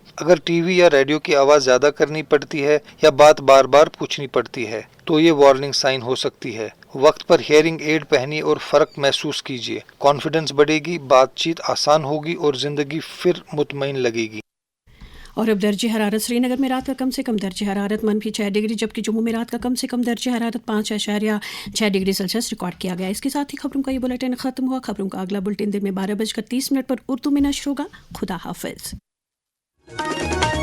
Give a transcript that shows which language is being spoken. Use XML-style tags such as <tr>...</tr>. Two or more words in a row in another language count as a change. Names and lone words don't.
<ur>اگر ٹی وی یا ریڈیو کی آواز زیادہ کرنی پڑتی ہے یا بات بار بار پوچھنی پڑتی ہے تو یہ</ur> <en>warning sign</en> <ur>ہو سکتی ہے۔ وقت پر</ur> <en>hearing aid</en> <ur>پہنی اور فرق محسوس کیجیے، کانفیڈنس بڑھے گی، بات چیت آسان ہوگی اور زندگی پھر مطمئن لگے گی۔ اور اب درجہ حرارت سری نگر میں رات کا کم سے کم درجہ حرارت -6 ڈگری جبکہ جموں میں رات کا کم سے کم درجہ حرارت 5.6 ڈگری سیلسیس ریکارڈ کیا گیا۔ اس کے ساتھ ہی خبروں کا یہ بلیٹن ختم ہوا۔ خبروں کا اگلا بلیٹن دن میں 12:30 پر اردو میں نشر ہوگا۔ خدا حافظ۔</ur>